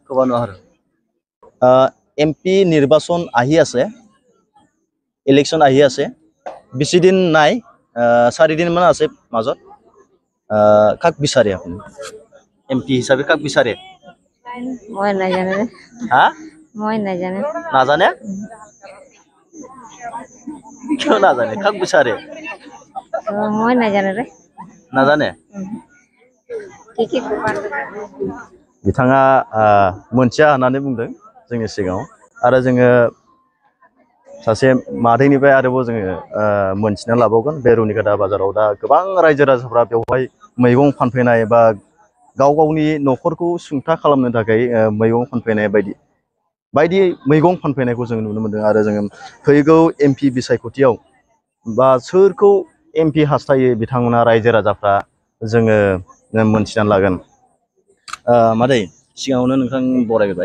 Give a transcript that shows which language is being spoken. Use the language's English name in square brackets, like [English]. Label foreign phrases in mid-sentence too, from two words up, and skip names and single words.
[Assamese] MP নিৰ্বাচন আহি আছে ইলেকশ্যন আহি আছে বেছি দিন নাই 4 দিন মান আছে মাজত কাক বিচাৰে আপুনি MP হিচাপে কাক বিচাৰে মই নাজানো মই নাজানো নাজানে কিয় নাজানে কাক বিচাৰে মই নাজানো ৰে নাজানে কি [Bodo] बिथाङा मोनथिया होननानै बुंदों जोंनि सिगाङाव आरो जोङो सासे मादैनिफ्राय आरोबाव जोङो मोनथिना लाबावगोन बे रुनिखाता बाजाराव दा गोबां रायजो राजाफ्रा बेवहाय मैगं फानफैनाय बा गाव गावनि न'खरखौ सुंथा खालामनो थाखाय मैगं फानफैनाय बायदि मैगं फानफैनायखौ जों नुनो मोनदों आरो जोङो फैगौ MP बिसायख'थियाव बा सोरखौ MP हास्थायो बिथांमोना रायजो राजाफ्रा जोङो मोनथिनानै लागोन मादै सिगाङावनो नोंथां बरायबाय